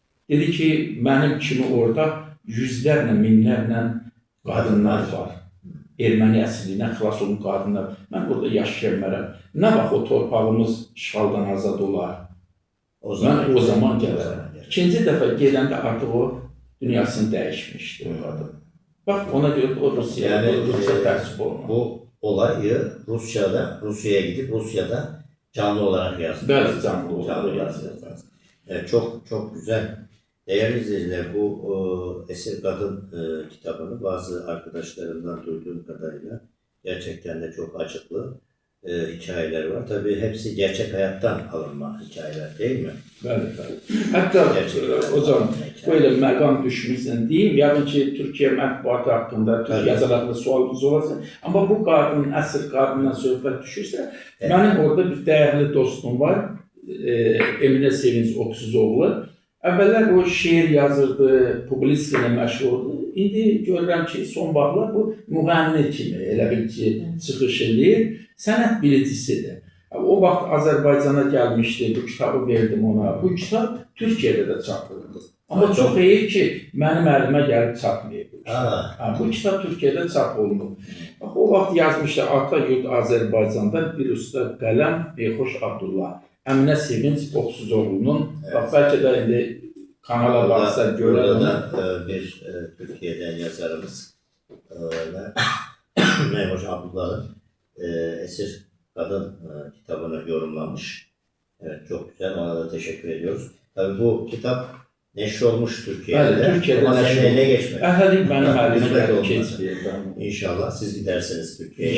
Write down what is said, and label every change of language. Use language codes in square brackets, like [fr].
[az] Dedi ki, mənim kimi orada yüzlərlə, minlərlə qadınlar var. Erməni əsirliyindən xilas olun qadınlar. Mən burada yaşaya bilmərəm. Nə vaxt o torpağımız işğaldan azad olar? Mən o zaman gələrəm. İkinci dəfə gedəndə artıq o dünyasını dəyişmişdi o qadın. Bax, ona görə o Rusya təəssüb olmadı. [tr] Bu olayı Rusya'ya gidip Rusya'da canlı olarak yazdı. Bəli, canlı olarak yazdı. Evet, çok güzel. Değerli izleyiciler, bu Esir Kadın kitabını bazı arkadaşlarımdan duyduğum kadarıyla gerçekten de çok acıklı hikayeler var. Tabii hepsi gerçek hayattan alınma hikayeler değil mi? [az] Bəli. Hətta [tr] hocam, böyle [az] məqam düşmüşsən deyim, yəqin ki, Türkiye mətbuatı haqqında, Türkiye yazarlarında sualınız olacaq. Amma bu qadın, əsir qadından söhbət düşürsə, mənim orada bir dəyərli dostum var, Eminə Sevinç Oxuzoğlu. Əvvəllər o şeir yazırdı, publisiya ilə məşğuldur. İndi görürəm ki, son vaxtlar bu müğənni kimi, elə bil ki, çıxış edir, sənət bilicisidir. O vaxt Azərbaycana gəlmişdi, bu kitabı verdim ona. Bu kitab Türkiyədə də çapıldı. Amma çox heyif ki, mənim əlimə gəlib çapmayıb. Bu kitab Türkiyədə çap olunub. O vaxt yazmışdı, Ata Yurt Azərbaycanda bir usta qələm Beyxoş Abdullah. Əminə Sevinç Oxuzoğlu'nun, bax bəlkə də indi kanala baxsa görər. [tr] Burada bir Türkiye'den yazarımız Beyxoş Abdullah'ın Esir Kadın kitabını yorumlamış. Evet, çok güzel, ona da teşekkür ediyoruz. Tabii bu kitap neşr olmuş Türkiye'de. Evet, Türkiye'de ama senin eline geçmedi. [az] Əhəlik mənim əlimə keçmir. [tr] İnşallah siz gidersiniz Türkiye'ye.